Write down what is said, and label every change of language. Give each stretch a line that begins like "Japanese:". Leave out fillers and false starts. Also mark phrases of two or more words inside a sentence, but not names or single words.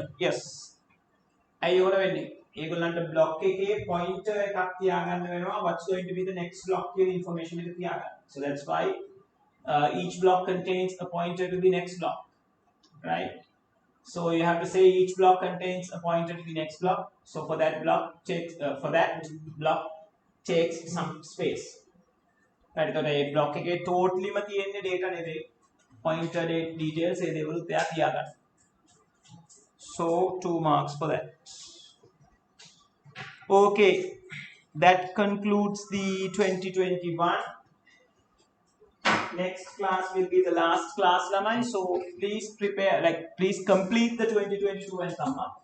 English: Yes.
Sinhala: ඇයි ඕන වෙන්නේ? ඒගොල්ලන්ට block එකේ pointer එකක් තියාගන්න වෙනවා
English: what's going to be the next block
Sinhala: කියන information එක තියාගන්න.
English: So that's why each block contains a pointer to the next block, right? So you have to say each block contains a pointer to the next block. So for that block takes some space. Right? So the block
Sinhala: එකේ totally ම තියෙන්නේ data නෙවෙයි.
English: Pointer details
Sinhala: ඒ දේවලුත් එයා තියාගන්න.
English: So 2 marks for that. Okay, that concludes the 2021. Next class will be the last class, lamai. So please prepare, like please complete the 2022 and come up.